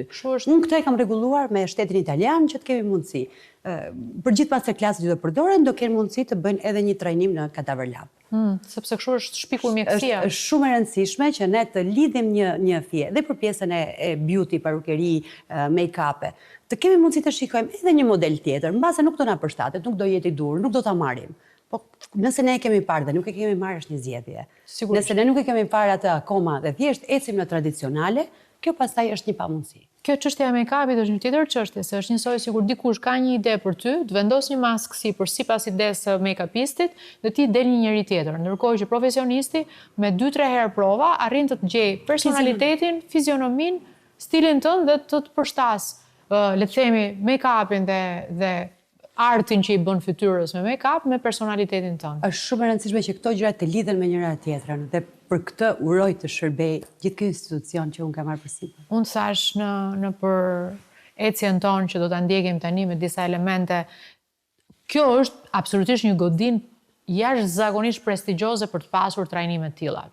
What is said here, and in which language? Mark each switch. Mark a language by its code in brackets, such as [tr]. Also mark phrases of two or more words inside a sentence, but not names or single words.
[sq] Unë këtë e kam rregulluar me shtetin italian që të kemi mundësi. Për gjithë masterclasset që do përdoren, do kenë mundësi të bëjnë edhe një trajnim në kadaver lab. Sepse kështu është shpikur mjekësia. Është shumë e rëndësishme që ne të lidhim një fije dhe për pjesën e beauty, parukeri, make-up. Të kemi mundësi të shikojmë edhe një model tjetër, mbase nuk do na përshtatet, nuk do jetë i dur, nuk do ta marrim. Po nëse ne e kemi parë dhe nuk e kemi marrë është një zgjedhje. Nëse ne nuk e kemi parë atë akoma dhe thjesht ecim në tradicionale, kjo pastaj është një pamundësi. Kjo çështja e make-upit është një tjetër çështje, se është njësoj sikur dikush ka një ide për ty, të vendos një maskë sipër sipas idesë së make-upistit dhe ti del një njeri tjetër, ndërkohë që profesionisti me 2-3 herë prova arrin të gjej personalitetin, fizionomin, stilin tënd dhe të përshtas, le të themi, make-upin dhe artin që i bën fytyrës me make-up me personalitetin tënd. Është shumë e rëndësishme që këto gjëra të lidhen me njëra tjetrën dhe për këtë uroj të shërbej gjithë ky institucion që unë kam marrë përsipër. Unë thash në për ecjen tonë që do ta ndjekim tani me disa elemente. Kjo është absolutisht një godinë jashtëzakonisht prestigjioze për të pasur trajnime të tilla.